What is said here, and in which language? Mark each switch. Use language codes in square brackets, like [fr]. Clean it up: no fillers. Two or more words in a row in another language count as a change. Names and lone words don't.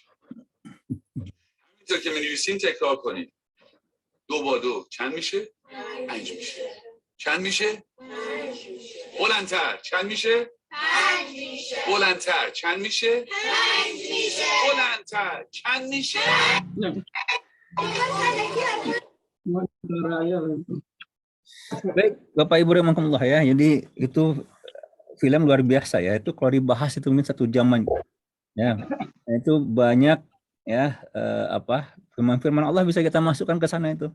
[fa] همینطور که می‌نویسین تکرار کنید. 2 با 2 چند میشه؟ 5 میشه. چند میشه؟ 5 میشه. بلندتر چند میشه؟ 5 میشه. بلندتر چند میشه؟ 5 میشه. بلندتر چند میشه؟ [id] Baik, Bapak Ibu rahimakumullah ya. Jadi itu film luar biasa ya. Itu kalau dibahas itu mungkin 1 jam ya. Itu banyak ya firman-firman Allah bisa kita masukkan ke sana itu.